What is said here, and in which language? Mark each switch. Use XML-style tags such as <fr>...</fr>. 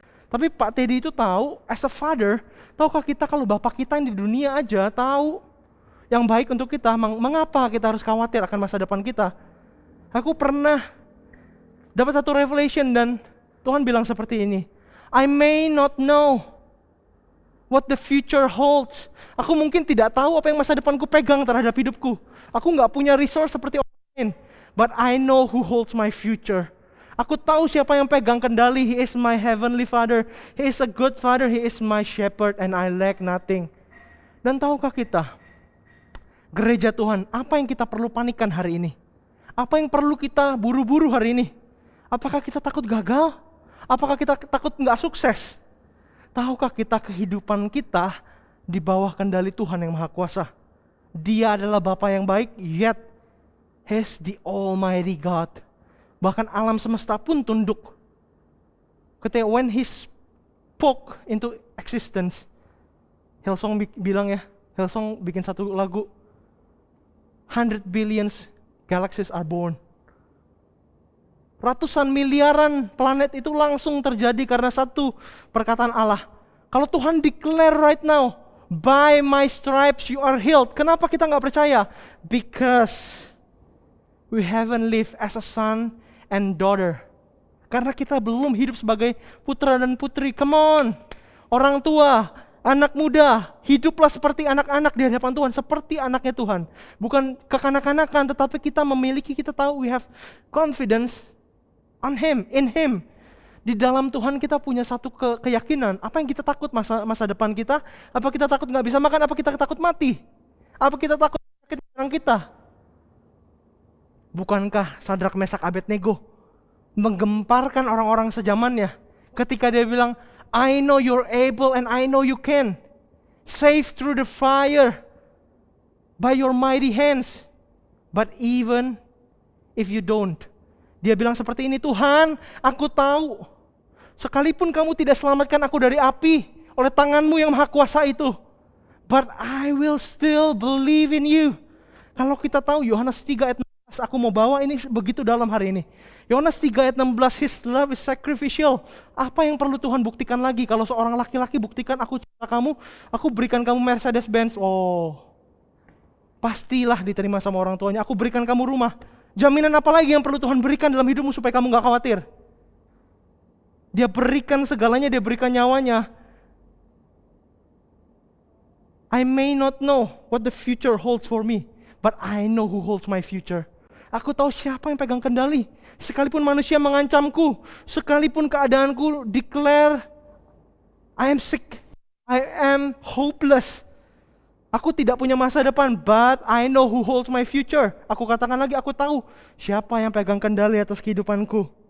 <id>Tapi Pak Teddy itu tahu,</id> <en>as a father,</en> <id>tahukah kita kalau bapak kita yang di dunia aja tahu yang baik untuk kita, mengapa kita harus khawatir akan masa depan kita? Aku pernah dapat satu revelation dan Tuhan bilang seperti ini,</id> <en>"I may not know what the future holds."</en> <id>Aku mungkin tidak tahu apa yang masa depanku pegang terhadap hidupku. Aku nggak punya resource seperti orang lain.</id> <en>But I know who holds my future.</en> <id>Aku tahu siapa yang pegang kendali.</id> <en>He is my heavenly Father. He is a good Father. He is my shepherd and I lack nothing.</en> <id>Dan tahukah kita, gereja Tuhan, apa yang kita perlu panikkan hari ini? Apa yang perlu kita buru-buru hari ini? Apakah kita takut gagal? Apakah kita takut nggak sukses? Tahukah kita kehidupan kita di bawah kendali Tuhan yang Maha Kuasa? Dia adalah Bapa yang baik,</id> <en>yet He's the Almighty God.</en> <id>Bahkan alam semesta pun tunduk. Ketika</id> <en>when He spoke into existence,</en> <id>Hillsong bilang ya, Hillsong bikin satu lagu,</id> <en>100 billions galaxies are born.</en> <id>Ratusan miliaran planet itu langsung terjadi karena satu perkataan Allah. Kalau Tuhan</id> <en>declare right now, "By my stripes you are healed."</en> <id>Kenapa kita nggak percaya?</id> <en>Because we haven't lived as a son and daughter.</en> <id>Karena kita belum hidup sebagai putra dan putri. Come on, orang tua, anak muda, hiduplah seperti anak-anak di hadapan Tuhan, seperti anaknya Tuhan. Bukan kekanak-kanakan, tetapi kita tahu</id> <en>we have confidence on Him, in Him.</en> <id>Di dalam Tuhan kita punya satu keyakinan. Apa yang kita takut masa depan kita? Apa kita takut nggak bisa makan? Apa kita takut mati? Apa kita takut sakit orang kita? Bukankah Sadrak, Mesak, Abednego menggemparkan orang-orang sezamannya ketika dia bilang,</id> <en>"I know you're able and I know you can save through the fire by your mighty hands, but even if you don't."</en> <id>Dia bilang seperti ini, "Tuhan, aku tahu sekalipun kamu tidak selamatkan aku dari api oleh tanganmu yang maha kuasa itu,</id> <en>but I will still believe in you."</en> <id>Kalau kita tahu Yohanes 3 ayat 16, aku mau bawa ini begitu dalam hari ini. Yohanes 3 ayat 16,</id> <en>His love is sacrificial.</en> <id>Apa yang perlu Tuhan buktikan lagi? Kalau seorang laki-laki buktikan, "Aku cinta kamu, aku berikan kamu Mercedes-Benz." Oh, pastilah diterima sama orang tuanya. "Aku berikan kamu rumah." Jaminan apa lagi yang perlu Tuhan berikan dalam hidupmu supaya kamu gak khawatir? Dia berikan segalanya, dia berikan nyawanya.</id> <en>"I may not know what the future holds for me, but I know who holds my future."</en> <id>Aku tahu siapa yang pegang kendali. Sekalipun manusia mengancamku, sekalipun keadaanku</id> <en>declare I am sick, I am hopeless,</en> <id>aku tidak punya masa depan,</id> <en>but I know who holds my future.</en> <id>Aku katakan lagi, aku tahu siapa yang pegang kendali atas kehidupanku.</id>